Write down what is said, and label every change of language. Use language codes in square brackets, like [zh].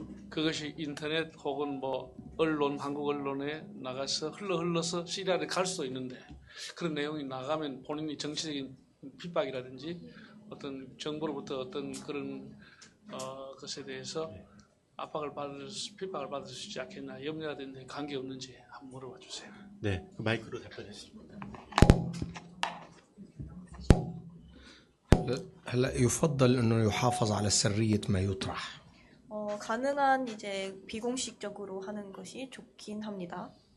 [ko] 그것이 인터넷 혹은 뭐 언론, 한국 언론에 나가서 흘러서 시리아를 갈 수도 있는데 그런 내용이 나가면 본인이 정치적인 핍박이라든지 어떤 정부로부터 어떤 그런 것에 대해서 핍박을 받을 수 있지 않겠나, 염려가 되는데 관계없는지 한번 물어봐 주세요. 네, 그 마이크로 답변하십니다. [ar] هلا يفضل انه يحافظ على سرية ما يطرح. [ko] 가능한 이제 비공식적으로 하는 것이 좋긴 합니다.